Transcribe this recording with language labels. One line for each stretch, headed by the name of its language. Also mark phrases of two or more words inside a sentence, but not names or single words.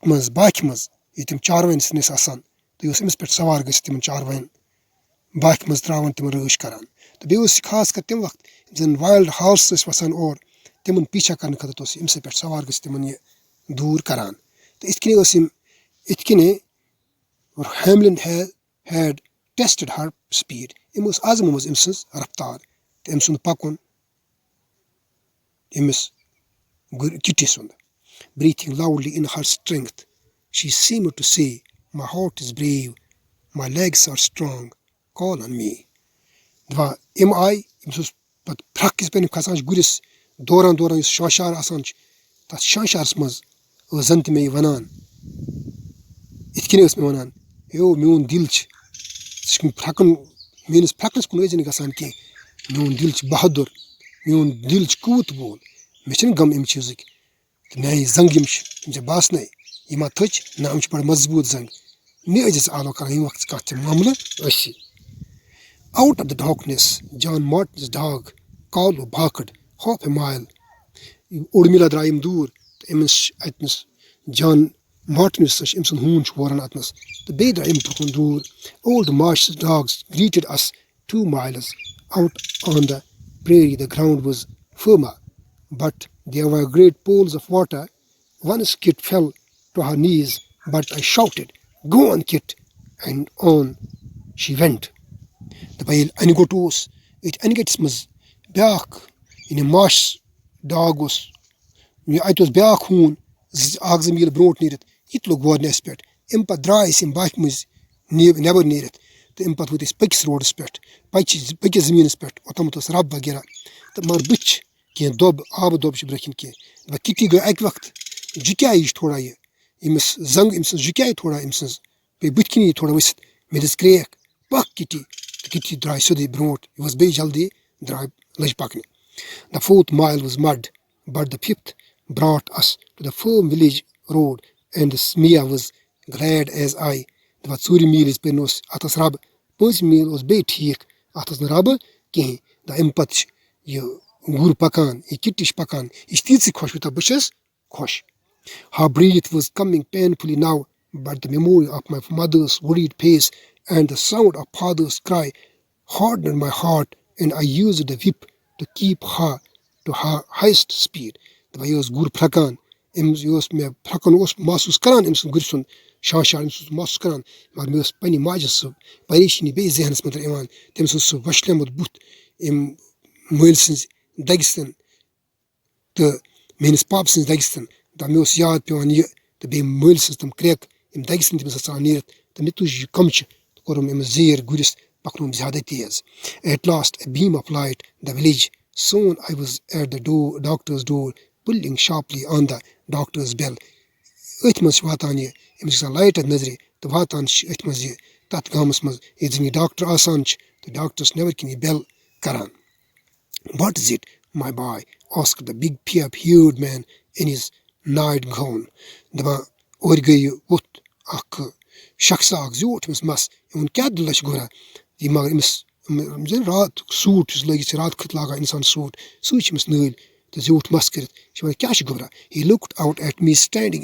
Kashmiri: منٛز باکھِ منٛز ییٚتہِ تِم چاروایَن سۭتۍ ٲسۍ آسان تہٕ یہِ اوس أمِس پٮ۪ٹھ سوار گٔژھِتھ تِمن چاروایَن باکھِ منٛز ترٛاوان تِمن رٲچھ کران تہٕ بیٚیہِ اوس یہِ خاص کر تَمہِ وقتہٕ یِم زَن
English: wild horse
Kashmiri: ٲسۍ وَسان اور تِمن پیٖچھا کرنہٕ خٲطرٕ اوس أمۍ سٕے پٮ۪ٹھ سوار گٔژھِتھ تِمن یہِ دوٗر کران تہٕ یِتھ کٔنۍ ٲسۍ یِم یِتھ کٔنۍ
English: Hamlin had tested her speed
Kashmiri: أمۍ ٲس آزمٲومٕژ أمۍ سٕنٛز رفتار تہٕ أمۍ سُنٛد پَکُن أمِس کِٹی سُنٛد
English: breathing loudly in her strength she seemed to say my heart is brave my legs are strong call on me
Kashmiri: دَپان أمۍ آیہِ أمِس اوس پَتہٕ پھرٛکھ یِتھ پٲٹھۍ کھسان چھِ گُرِس دوران یُس شاشار آسان چھُ تَتھ شاشارَس منٛز ٲس زَن تہِ مےٚ یہِ وَنان یِتھ کٔنۍ ٲس مےٚ وَنان ہیو میون دِل چھُ ژٕ چھُکھ پھرٛکَن میٲنِس پھرٛکَس کُن ٲسۍ زِ نہٕ گژھان کینٛہہ میون دِل چھُ بہادُر میون دِل چھُ قوت وول مےٚ چھِنہٕ غم اَمہِ چیٖزٕکۍ تہٕ میانہِ زنٛگہٕ یِم چھِ یِم ژےٚ باسنَے یہِ ما تھٔچ نہ یِم چھِ بَڑٕ مضبوٗط زنٛگہٕ مےٚ ٲسۍ ژٕ آلو کران ییٚمہِ وقتہٕ کانٛہہ تہِ معاملہٕ ٲسی
English: Out of the darkness, John Martin's dog, Carlo barked half a mile.
Kashmiri: اوٚڑ میٖلا درٛاے یِم دوٗر تہٕ أمِس اَتنَس جان مارٹِن یُس أمۍ سُنٛد ہوٗن چھُ ووران اَتنَس تہٕ بیٚیہِ درٛاے یِم برٛونٛہہ کُن دوٗر
English: Old Marsh's dogs greeted us 2 miles out on the prairie. The ground was firmer, but there were great pools of water. Once Kit fell to her knees, but I shouted, Go on, Kit, and on she went.
Kashmiri: دَپان ییٚلہِ اَنہِ گوٚٹ اوس أتھۍ اَنہِ گٔٹِس منٛز بیٛاکھ یعنی ماش ڈاگ اوس اَتہِ اوس بیٛاکھ ہوٗن اَکھ زٕ میٖل برٛونٛٹھ نیٖرِتھ یہِ تہِ لوٚگ وورنہِ اَسہِ پٮ۪ٹھ اَمہِ پَتہٕ درٛاے أسۍ یِم باکھِ مٔنٛزۍ نٮ۪بر نیٖرِتھ تہٕ اَمہِ پَتہٕ وٲتۍ أسۍ پٔکِس روڈَس پٮ۪ٹھ پٔکِس زٔمیٖنَس پٮ۪ٹھ اوٚتامَتھ اوس رب وغیرہ تہٕ مگر بٕتھِ چھِ کینٛہہ دۄب آبہٕ دۄب چھِ برٛونٛہہ کِنۍ کینٛہہ دَپان کِٹی گٔے اَکہِ وقتہٕ جُکیٛاے یہِ تھوڑا یہِ أمِس زنٛگ أمۍ سٕنٛز جُکیٛاے تھوڑا أمۍ سٕنٛز بیٚیہِ بٕتھِ کِنی تھوڑا ؤسِتھ مےٚ دِژ کرٛیک پَکھ کِٹی تہٕ کِٹی درٛاے سیوٚدُے برٛونٛٹھ یہِ ؤژھ بیٚیہِ جلدی لٔج پَکنہِ
English: The 4th mile was mud, but the 5th brought us to the firm village road, and the Mia was glad as I.
Kashmiri: دَپان 4 میٖل یِژ پھِرِ اوس اَتھ ٲس رب 5 میٖل اوس بیٚیہِ ٹھیٖک اَتھ ٲس نہٕ ربہٕ کِہیٖنۍ دَپان اَمہِ پَتہٕ چھِ یہِ گُر پَکان یہِ کِٹی چھِ پَکان یہِ چھِ تیٖژٕے خۄش یوٗتاہ بہٕ چھَس خۄش
English: Her breath was coming painfully now, but the memory of my mother's worried face and the sound of father's cry hardened my heart, and I used the whip to keep her to her highest speed.
Kashmiri: دَپان یہِ اوس گُر پھرٛکان أمِس یہِ اوس مےٚ پھرٛکُن اوس محسوٗس کران أمۍ سُنٛد گُرِ سُنٛد شاشار أمِس اوس محسوٗس کران مگر مےٚ ٲس پنٛنہِ ماجہِ سُہ پریشٲنی بیٚیہِ ذہنَس منٛز یِوان تٔمِس اوس سُہ وۄشلیومُت بُتھ أمۍ مٲلۍ سٕنٛزِ دَگہِ سۭتۍ تہٕ میٲنِس پاپہٕ سٕنٛزِ دَگہِ سۭتۍ دَپان مےٚ اوس یاد پیٚوان یہِ تہٕ بیٚیہِ مٲلۍ سٕنٛز تِم کرٛٮ۪کہٕ یِم دَگہِ سۭتۍ تٔمِس ژان نیٖرِتھ تہٕ مےٚ تُج یہِ کَمچہِ تہٕ کوٚرُم أمِس زیٖر گُرِس پَکنووُم زیادَے تیز
English: At last a beam of light the village soon I was at the doctor's door pulling sharply on the doctor's bell
Kashmiri: أتھۍ منٛز چھِ واتان یہِ أمِس چھِ آسان لایٹ اَتھ نظرِ تہٕ واتان چھِ أتھۍ منٛز یہِ تَتھ گامَس منٛز ییٚتہِ زَن یہِ ڈاکٹر آسان چھِ تہٕ ڈاکٹرَس نٮ۪برٕ کِنۍ یہِ بٮ۪ل کران
English: What is it, my boy? asked the big haired man in his night gown.
Kashmiri: دَپان اورٕ گٔے یہِ ووٚتھ اکھ شخصا اکھ زیوٗٹھ أمِس مَس یہِ ووٚن کیٛاہ دٔلیٖلہ چھِ گوٚرا یہِ مگر أمِس رات سوٗٹ یُس لٲگِتھ چھِ رات کھٔتۍ لاگان اِنسان سوٗٹ سُے چھِ أمِس نٲلۍ تہٕ زیوٗٹھ مَس کٔرِتھ چھِ وَنان کیٛاہ چھِ گوٚبرا
English: he looked out at me standing